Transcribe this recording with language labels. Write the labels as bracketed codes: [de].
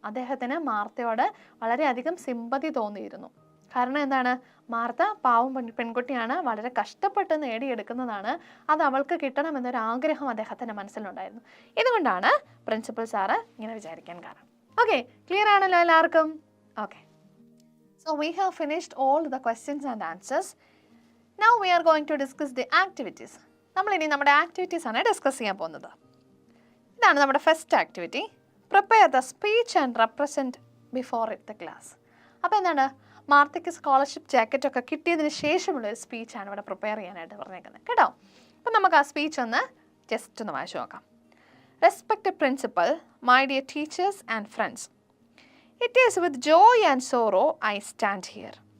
[ml] അദ്ദേഹത്തിന് മാർത്തയോട് വളരെയധികം സിമ്പതി തോന്നിയിരുന്നു. കാരണം എന്താണ്? മാർത്ത പാവം പെൺകുട്ടിയാണ്, വളരെ കഷ്ടപ്പെട്ട് നേടിയെടുക്കുന്നതാണ്, അത് അവൾക്ക് കിട്ടണമെന്നൊരു ആഗ്രഹം അദ്ദേഹത്തിൻ്റെ മനസ്സിലുണ്ടായിരുന്നു. ഇതുകൊണ്ടാണ് പ്രിൻസിപ്പൽ സാറ് ഇങ്ങനെ വിചാരിക്കാൻ കാരണം. ഓക്കെ, ക്ലിയർ ആണല്ലോ എല്ലാവർക്കും? [en] Okay, so we have finished all the questions and answers. Now we are going to discuss the activities. [ml] നമ്മളിനി നമ്മുടെ ആക്ടിവിറ്റീസ് ആണ് ഡിസ്കസ് ചെയ്യാൻ പോകുന്നത്. ഇതാണ് നമ്മുടെ first activity. [en] Prepare the speech and represent before the class. [ml] അപ്പോൾ എന്താണ്? മാർത്തയ്ക്ക് സ്കോളർഷിപ്പ് ജാക്കറ്റൊക്കെ കിട്ടിയതിന് ശേഷമുള്ള ഒരു സ്പീച്ചാണ് ഇവിടെ പ്രിപ്പയർ ചെയ്യാനായിട്ട് പറഞ്ഞേക്കുന്നത് കേട്ടോ. അപ്പം നമുക്ക് ആ സ്പീച്ച് ഒന്ന് ജസ്റ്റ് ഒന്ന് വായിച്ചു നോക്കാം. [en] Respected principal, my dear teachers and friends, it is with joy and sorrow I stand here.